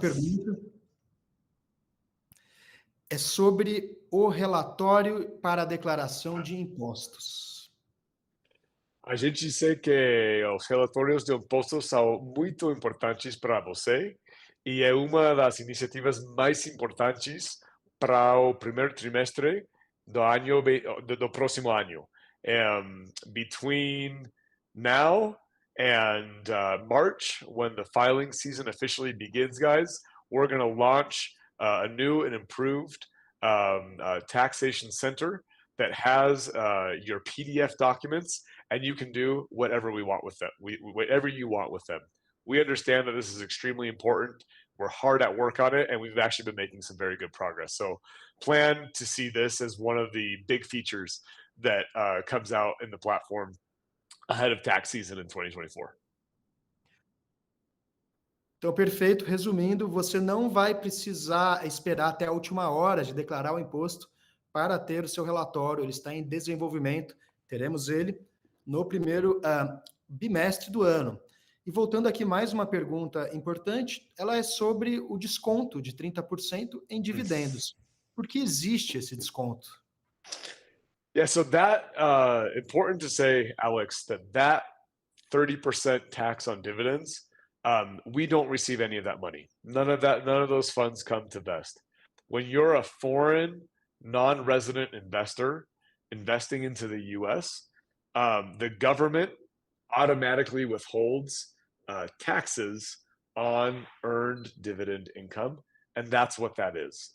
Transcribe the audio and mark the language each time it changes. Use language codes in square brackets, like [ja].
[pt] pergunta é sobre o relatório para a declaração de impostos. a gente sei que os relatórios de impostos são muito importantes para você e é uma das iniciativas mais importantes para o primeiro trimestre do próximo ano. [en] Between now and March, when the filing season officially begins, guys, we're going to launch a new and improved taxation center that has your PDF documents, and you can do whatever we want with them. Whatever you want with them. We understand that this is extremely important. We're hard at work on it, and we've actually been making some very good progress. So plan to see this as one of the big features that comes out in the platform ahead of tax season in 2024. [pt] Então, perfeito. Resumindo, você não vai precisar esperar até a última hora de declarar o imposto para ter o seu relatório. Ele está em desenvolvimento. Teremos ele no primeiro bimestre do ano. E voltando aqui, mais uma pergunta importante, ela é sobre o desconto de 30% em dividendos. Por que existe esse desconto? [en] Yeah, so that important to say, Alex, that 30% tax on dividends, we don't receive any of that money. None of those funds come to Vest. When you're a foreign non-resident investor investing into the US, the government automatically withholds taxes on earned dividend income, and that's what that is.